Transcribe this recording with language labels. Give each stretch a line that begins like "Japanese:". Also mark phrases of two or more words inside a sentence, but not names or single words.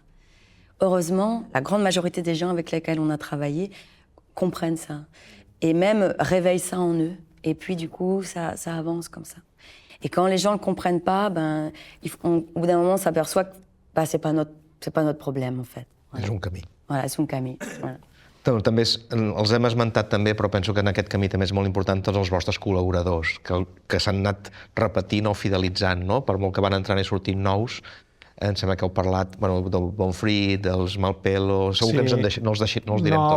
French: Heureusement, la grande majorité des gens avec lesquels on a travaillé comprennent ça. Et même réveillent ça en eux. Et puis, du coup, ça avance comme ça. Et quand les gens ne le comprennent pas, au bout d'un moment, on s'aperçoit que c'est pas notre problème, en fait. Voilà.
Catalan: És un camí. Voilà, és un camí. Voilà. També els hem esmentat també, però penso que en aquest camí també és molt important tots els vostres col·laboradors, que s'han anat repetint o fidelitzant, no? Per molt que van entrant i sortint nous, em sembla que heu parlat del Bonfrit, dels Malpelo, segur que no els direm tots,